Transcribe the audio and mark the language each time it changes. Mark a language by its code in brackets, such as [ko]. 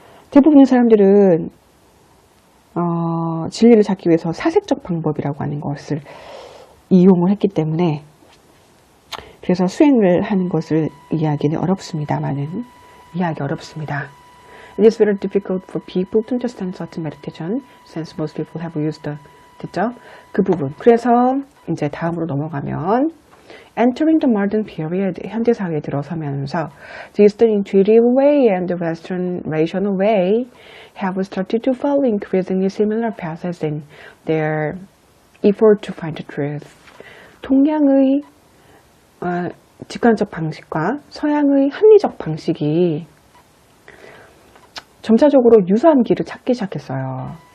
[ko] 대부분의 사람들은 진리를 찾기 위해서 사색적 방법이라고 하는 것을 이용을 했기 때문에 그래서 수행을 하는 것을 이해하기는 어렵습니다만은 이해하기 어렵습니다. [en] It is very difficult for people to understand such meditation, since most people have used the [ko] 됐죠? 그 부분. 그래서 이제 다음으로 넘어가면 [en] entering the modern period, [ko] 현대 사회에 들어서면서 [en] the Eastern intuitive way and the Western rational way have started to follow increasingly similar paths in their effort to find the truth. [ko] 동양의 직관적 방식과 서양의 합리적 방식이 점차적으로 유사한 길을 찾기 시작했어요.